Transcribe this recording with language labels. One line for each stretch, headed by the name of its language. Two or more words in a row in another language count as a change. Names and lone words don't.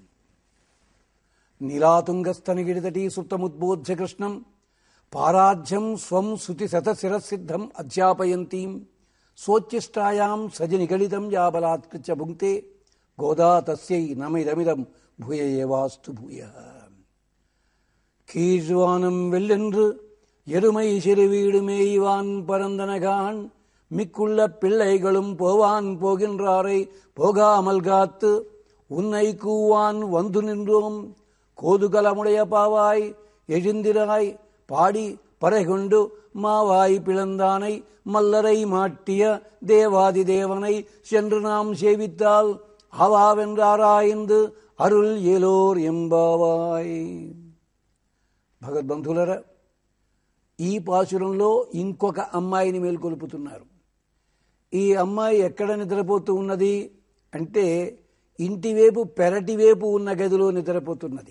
Sanskrit: నీలాతుంగస్తనగిరితటీ సుప్తముద్బోధ్య కృష్ణం పారాధ్యం స్వం శృతి శతశిరసిద్ధం అధ్యాపయంతీం సోచ్చిష్టాయాం సజనిగళితం యాబలాత్కృత్య భుంక్తే గోదా తస్యై నమిదమిదం భూయ ఏవాస్తు భూయ.
Tamil: கீழ்வானம் வெள்ளென்று எருமை சிறுவீடு மேய்வான் பரந்தனகான் மிக்குள்ள பிள்ளைகளும் போவான் போகின்றாரை போகாமல் காத்து உன்னை கூவான் வந்து நின்றோம் கோதுகலமுடைய பாவாய் எழுந்திராய் பாடி பறைகொண்டு மாவாய் பிளந்தானை மல்லரை மாட்டிய தேவாதி தேவனை சென்று நாம் சேவித்தால் ஆவாவென்றாராய்ந்து அருள் ஏலோர் எம்பாவாய்.
Telugu: భగవద్బంధులరా, ఈ పాశురంలో ఇంకొక అమ్మాయిని మేల్కొల్పుతున్నారు. ఈ అమ్మాయి ఎక్కడ నిద్రపోతూ ఉన్నది అంటే ఇంటివైపు పెరటివైపు ఉన్న గదిలో నిద్రపోతున్నది.